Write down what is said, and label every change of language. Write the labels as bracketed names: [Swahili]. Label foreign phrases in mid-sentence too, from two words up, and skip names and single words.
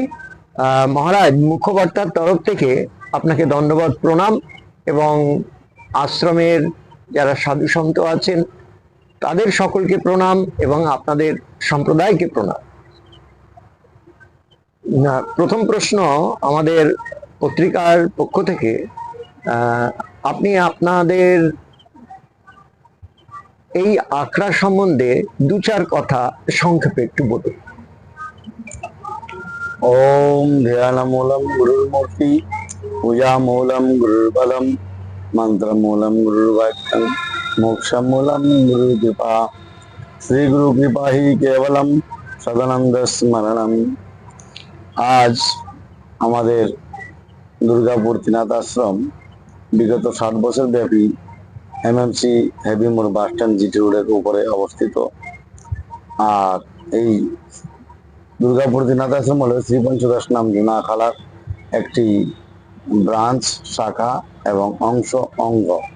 [Bangla] মহারাজ, মুখ্যকর্তার তরফ থেকে আপনাকে ধন্যবাদ, প্রণাম, এবং আশ্রমের যারা সাধু সন্ত আছেন তাদের সকলকে প্রণাম, এবং আপনাদের সম্প্রদায়কে প্রণাম। প্রথম প্রশ্ন আমাদের পত্রিকার পক্ষ থেকে, আপনি আপনাদের এই আখড়া সম্বন্ধে দু চার কথা সংক্ষেপে একটু বলুন। [Sanskrit] ओम ध्यानमूलम गुरुर्मूर्ति, पूजामूलम गुरुर्बलम, मंत्रमूलम गुरुर्वाक्यम, मोक्षमूलम गुरुकृपा। श्री गुरु कृपा ही केवलम सदानंद स्मरणम। [Bangla] आज আমাদের দুর্গাপুর ত্রিনাথ আশ্রম বিগত 60 বছর ব্যাপী এমএমসি হেভি মোড় বাস স্ট্যান্ড জিটি রোডের উপরে অবস্থিত। আর এই দুর্গাপুর ত্রিনাথ আশ্রম হল শ্রী পঞ্চদশ নাম জুনা আখড়ার একটি ব্রাঞ্চ, শাখা এবং অঙ্গ।